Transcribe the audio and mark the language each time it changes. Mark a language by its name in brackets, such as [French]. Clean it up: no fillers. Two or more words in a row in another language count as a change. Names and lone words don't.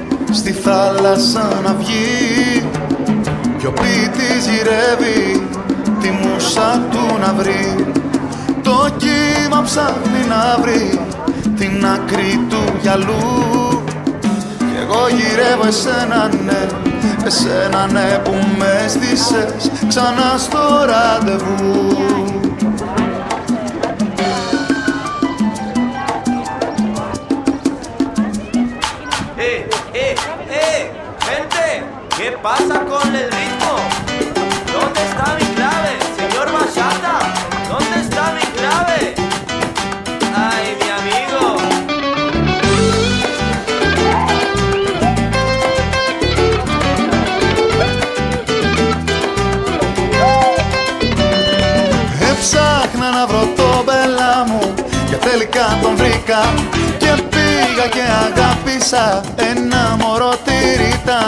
[Greek] στη θάλασσα να βγει κι ο ποιητής γυρεύει τη μουσα του να βρει. Το κύμα ψάχνει να βρει την άκρη του γυαλού κι εγώ γυρεύω εσένα ναι που με στήσες ξανά στο ραντεβού. [Spanish] Gente, ¿qué pasa con el ritmo? ¿Dónde está mi clave? Señor Bachata, ¿dónde está mi clave? Ay, mi amigo. [Greek] Έψαχνα να βρω το μπελά μου και τελικά τον βρήκα και πήγα και αγάπησα ένα μωρό τη Ρίτα.